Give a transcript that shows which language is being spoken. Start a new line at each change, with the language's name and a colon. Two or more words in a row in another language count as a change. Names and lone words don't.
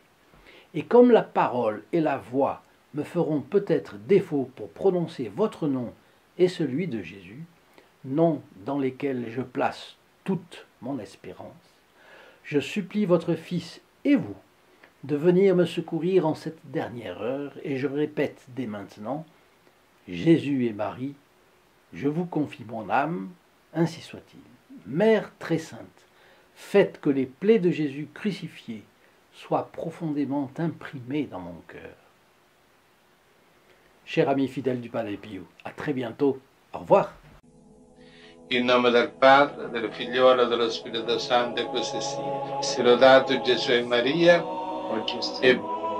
French: Et comme la parole et la voix me feront peut-être défaut pour prononcer votre nom et celui de Jésus, noms dans lesquels je place toute mon espérance, je supplie votre Fils et vous de venir me secourir en cette dernière heure, et je répète dès maintenant, Jésus et Marie, je vous confie mon âme, ainsi soit-il. Mère très sainte, faites que les plaies de Jésus crucifié soient profondément imprimées dans mon cœur. Chers amis fidèles du Padre Pio, à très bientôt. Au revoir.
Italian: In nome del Padre, del Figliolo e dello Spirito Santo, e così sia. Sia lodato Gesù e Maria, e